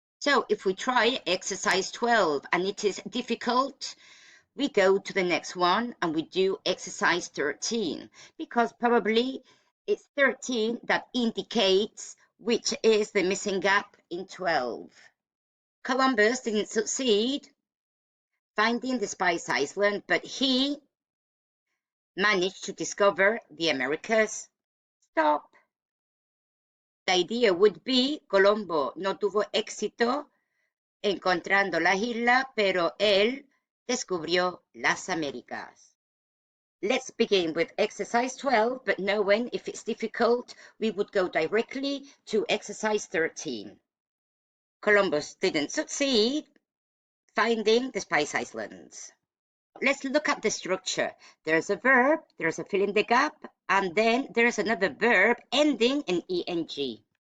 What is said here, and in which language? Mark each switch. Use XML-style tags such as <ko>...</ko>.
<en>So if we try exercise 12 and it is difficult, we go to the next one and we do exercise 13, because probably it's 13 that indicates which is the missing gap in 12. Columbus didn't succeed finding the Spice Island, but he managed to discover the Americas. Stop. The idea would be,</en> <es>Colombo no tuvo éxito encontrando las islas, pero él descubrió las Américas.</es> <en>Let's begin with exercise 12, but knowing if it's difficult, we would go directly to exercise 13. Columbus didn't succeed finding the Spice Islands. Let's look at the structure. There's a verb, there's a fill in the gap, and then there's another verb ending in ing.</en>